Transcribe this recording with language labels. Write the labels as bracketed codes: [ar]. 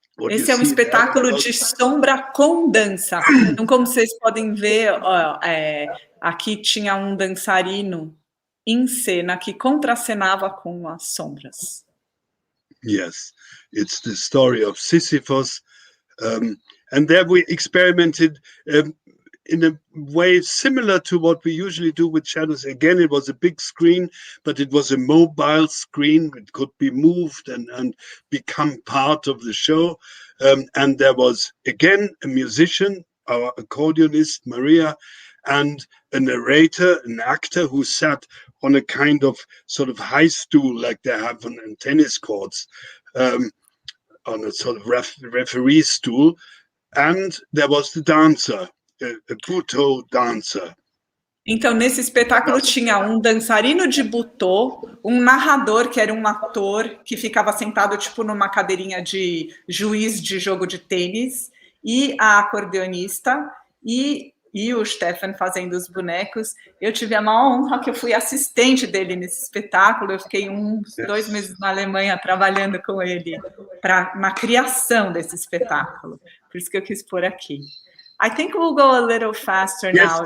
[pt] Esse é um espetáculo de sombra com dança. Então, como vocês podem ver, aqui tinha um dançarino em cena que contracenava com as sombras. [en] Yes, it's the story of Sisyphos. And there we experimented in a way similar to what we usually do with shadows. Again, it was a big screen, but it was a mobile screen. It could be moved and become part of the show. And there was, again, a musician, our accordionist, Maria, and a narrator, an actor who sat on a kind of sort of high stool like they have on tennis courts, on a sort of referee stool. And there was the dancer, a butô dancer. [pt] Então, nesse espetáculo tinha um dançarino de butô, um narrador, que era um ator, que ficava sentado tipo numa cadeirinha de juiz de jogo de tênis, e a acordeonista, e o Stefan fazendo os bonecos. Eu tive a maior honra que eu fui assistente dele nesse espetáculo. Eu fiquei 2 meses na Alemanha trabalhando com ele na criação desse espetáculo. Por isso que eu quis pôr aqui. [en] I think we'll go a little faster now.